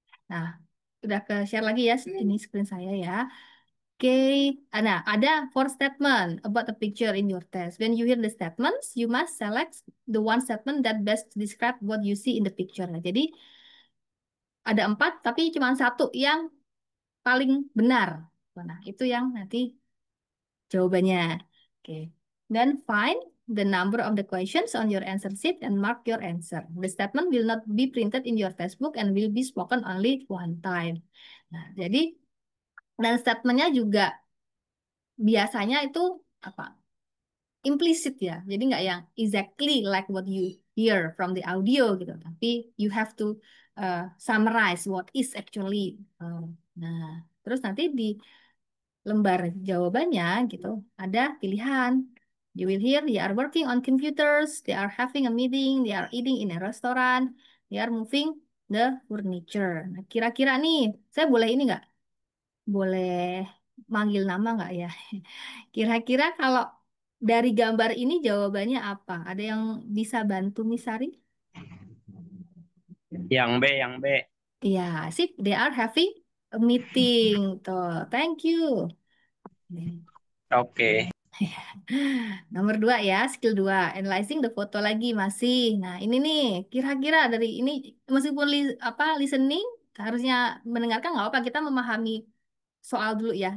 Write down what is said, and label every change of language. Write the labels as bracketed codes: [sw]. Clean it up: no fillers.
[id] Nah, udah ke share lagi ya ini screen saya ya. [en] Oke, nah ada four statement about the picture in your test. When you hear the statements, you must select the one statement that best describe what you see in the picture. [id] Nah, jadi ada 4, tapi cuma satu yang paling benar. Nah, itu yang nanti jawabannya. Oke. [en] Then find the number of the questions on your answer sheet and mark your answer. The statement will not be printed in your textbook and will be spoken only one time. [id] Nah, jadi dan statementnya juga biasanya itu apa? Implisit ya. Jadi nggak yang [en] exactly like what you hear from the audio gitu. Tapi you have to summarize what is actually. [id] Nah, terus nanti di lembar jawabannya gitu ada pilihan. [en] You will hear they are working on computers, they are having a meeting, they are eating in a restaurant, they are moving the furniture. [id] Nah, kira-kira nih, saya boleh ini nggak? Boleh manggil nama nggak ya? Kira-kira kalau dari gambar ini jawabannya apa? Ada yang bisa bantu Misari? Yang B. Iya, sip. [en] They are having a meeting. Tuh, thank you. Oke. [id] Nomor 2 ya, skill 2. Analyzing the foto lagi masih. Nah, ini nih, kira-kira dari ini, meskipun listening, harusnya mendengarkan nggak apa, kita memahami soal dulu ya.